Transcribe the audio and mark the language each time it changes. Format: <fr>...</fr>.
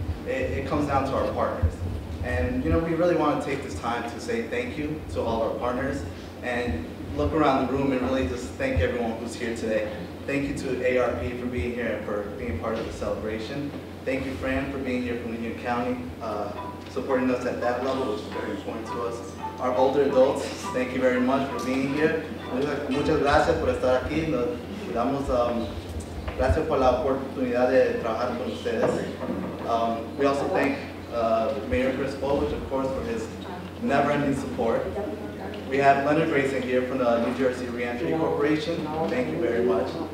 <en>It comes down to our partners. And you know, we really want to take this time to say thank you to all our partners and look around the room and really just thank everyone who's here today. Thank you to AARP for being here and for being part of the celebration. Thank you, Fran, for being here from Union County, supporting us at that level, which is very important to us. Our older adults, thank you very much for being here.</en> <es>Muchas gracias por estar aquí. Nos damos, gracias por la oportunidad de trabajar con ustedes.</es> <en>We also thank Mayor Chris Bowledge, of course, for his never-ending support. We have Leonard Grayson here from the New Jersey Reentry Corporation. Thank you very much.</en>